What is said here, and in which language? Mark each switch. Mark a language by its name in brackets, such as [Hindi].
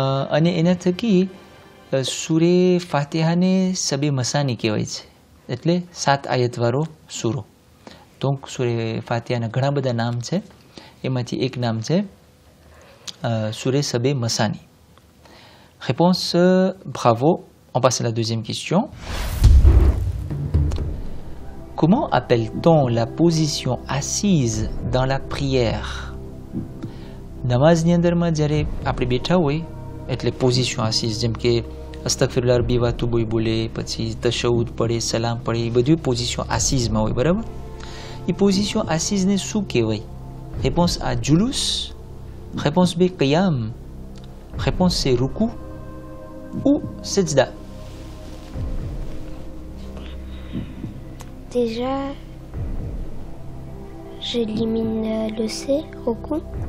[Gujarati] અને એના થકી સૂરે ફાતિહાને સબે મસાની કહેવાય છે, એટલે 7 આયતવાળો સૂરો। donc સૂરે ફાતિહાના ઘણા બધા નામ છે, એમાંથી એક નામ છે સૂરે સબે મસાની। [French] Réponse bravo. On passe à la deuxième question. Comment appelle-t-on la position assise dans la prière? [Gujarati] Namaz ni andar ma jare આપણે બેઠા હોય એટલે પોઝિશન આસીસ જેમ કે અસ્તગફિરુલ્લાહ રબ્બી વ અતુબુ બોલે પછી તશહુદ પડે સલામ પડે એ બધું પોઝિશન આસીસમાં હોય બરાબર એ પોઝિશન આસીસને શું કહેવાય? [French] Réponse A julus, réponse B qiyam, réponse C ruku ou sajda. Déjà, j'élimine le C, Roku.